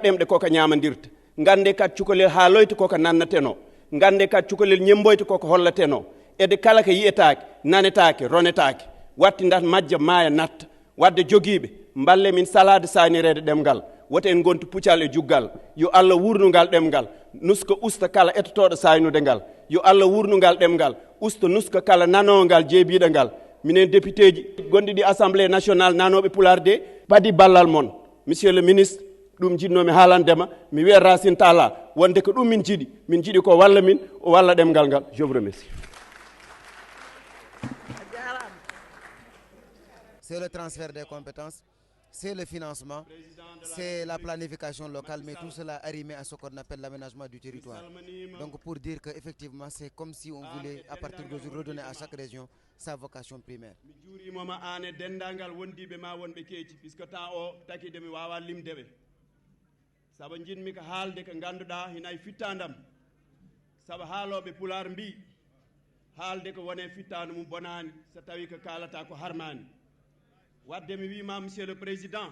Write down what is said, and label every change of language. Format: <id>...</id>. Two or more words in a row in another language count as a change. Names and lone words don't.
<ff>ɗemɗe koko ñaamandirta, ngannde kat cukalel haaloyta koko nannateno, ngannde kat cukalel ñemboyta koko hollateno, ede kala ko yiyetaake, nanetaake, ronetaake, watti ndat majja maaya natta, wadde jogiiɓe, mballe min salade saanireede ɗemngal, woto en gontu puccal e juggal, yo Allah wurnungal ɗemngal, nuska usta kala etotoɗo saynude ngal, yo Allah wurnungal ɗemngal, usta nuska kala nanongal jeebiɗo ngal, minen député ji gonɗi ɗi</ff> <fr>assemblée nationale</fr> <ff>nanoɓe pular de padi ballal mon.</ff> <fr>Monsieur le ministre,</fr> <ff>ɗum jinnomi haalandema, mi wiya Racine Talla, wonde ko ɗum min jiiɗi ko walla min, o walla ɗemngal ngal.</ff> <fr>Je vous remercie. C'est le transfert des compétences, c'est le financement, c'est la planification locale, mais tout cela arrimé à ce qu'on appelle l'aménagement du territoire. Donc pour dire qu'effectivement, c'est comme si on voulait, à partir d'aujourd'hui, redonner à chaque région sa vocation primaire.</fr> <ff>Saba jinmi ko haalde ko ngannduɗaa hina e fittandam saba haaloɓe pular mbi haalde ko wone fittande mum bonani so tawi ko kalata ko harmani wadde mi wima</ff> <fr>monsieur le président</fr>